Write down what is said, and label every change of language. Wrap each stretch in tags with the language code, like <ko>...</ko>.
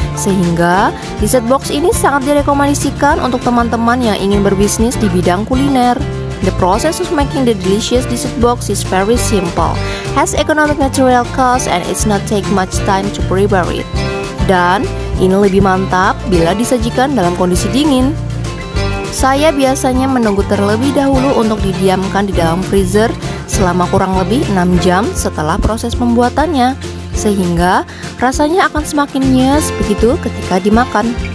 <id>Sehingga dessert box ini sangat direkomendasikan untuk teman-teman yang ingin berbisnis di bidang kuliner.</id> <en>The process of making the delicious dessert box is very simple, has economic material cost, and it's not take much time to prepare it.</en> <id>Dan ini lebih mantap bila disajikan dalam kondisi dingin. Saya biasanya menunggu terlebih dahulu untuk didiamkan di dalam freezer selama kurang lebih 6 jam setelah proses pembuatannya, sehingga rasanya akan semakin nyes begitu ketika dimakan.</id>